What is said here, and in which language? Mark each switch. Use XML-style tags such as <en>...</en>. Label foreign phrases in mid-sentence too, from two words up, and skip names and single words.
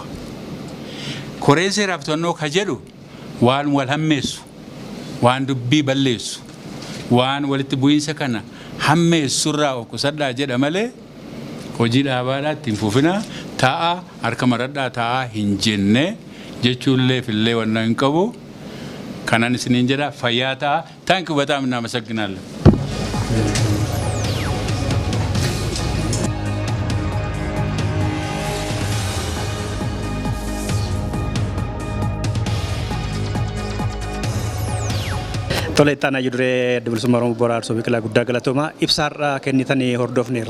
<om>Koreen seeraaf to'annoo ka jedhu waan wal hammeessu, waan dubbii balleessu, waan walitti bu'iinsa kana hammeessurraa of qusadhaa jedha malee hojii dhaabaadhaa ittiin fufina taa'aa harka maradhaa taa'aa hin jenne jechuullee fillee wanna hin qabu. Kanan isiniin jedha fayyaa ta'a.</om> <en>Thank you</en> <am>በጣም እናመሰግናለን.</am> <om>Tole ittaanaa jedhuree adda bilisummaa Oromoo Boraarsoo Biqilaa guddaa galatoomaa ibsaarraa kennitanii hordofneerra.</om>